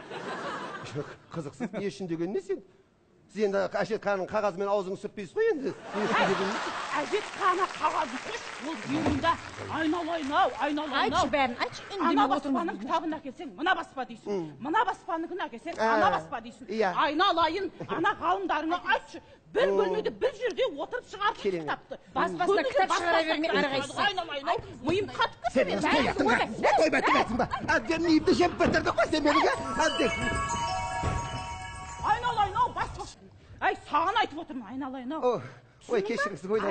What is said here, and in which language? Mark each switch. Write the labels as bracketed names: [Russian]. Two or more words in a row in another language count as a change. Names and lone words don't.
[Kazakh] Қызықсыз не үшін деген не сен? Сіз енді әжетхананың қағазымен аузыңы сүртпейсіз ғой енді. Әжетхана қағазы күш, ол үйінде айналайын-ау. Айтшы бәрін, айтшы. Ана баспаның кітабын әкелсең, мына баспа дейсің. Мына баспаныкін әкелсең, ана баспа дейсің. Айналайын, ана ғалымдарыңа айтшы. Bir bölmede bir жерде отырып шығарып кітапты. Баспасына кітап шығара бермей арағайсыз. Айналайын-ау, миым қатып Сен мені қояқтың ба? Не қойбәттің ба? Әбден миымды жеп бітірді қой сен меніге. Айналайын-ау, баспа. Ай, саған айтып отырмын, айналайын-ау. Ой, кешіріңіз, ойлайын.